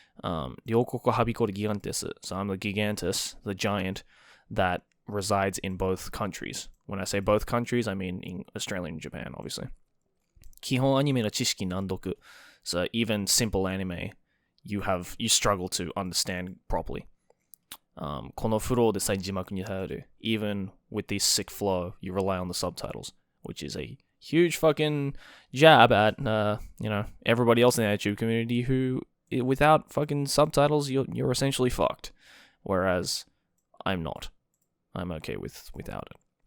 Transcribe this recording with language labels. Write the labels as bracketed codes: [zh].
[ja] Ryokoku habikoru gigantes. [en] So I'm the gigantus, the giant that resides in both countries. When I say both countries, I mean in Australia and Japan, obviously. [ja] Kihon anime no chishiki nandoku. [en] So even simple anime, you struggle to understand properly. [ja] このフローでさえ字幕に頼る. [en] Even with this sick flow, you rely on the subtitles, which is a huge fucking jab at, everybody else in the YouTube community who, without fucking subtitles, you're essentially fucked. Whereas, I'm not. I'm okay without it.